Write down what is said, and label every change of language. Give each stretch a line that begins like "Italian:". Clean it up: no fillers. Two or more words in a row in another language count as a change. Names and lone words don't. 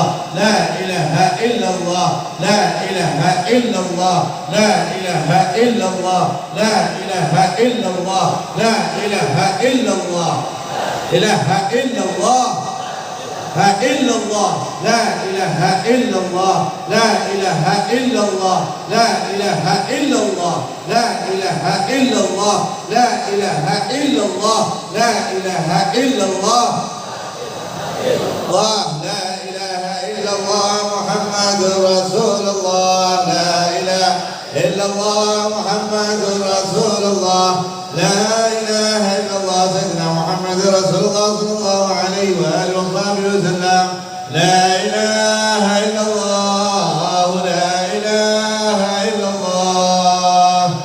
Arabic: لا إله إلا الله، لا إله إلا الله، لا إله إلا الله، لا إله إلا الله، إله إلا الله، ها إلا الله، لا إله إلا الله، لا إله إلا الله، لا إله إلا الله، لا إله إلا الله، لا إله إلا الله، لا إله إلا الله. الله، لا إله إلا الله محمد رسول الله، لا إله إلا الله محمد رسول الله، لا إله إلا الله سيدنا محمد رسول الله صلى الله عليه وعلى آله وسلم، لا إله إلا الله، لا إله إلا الله.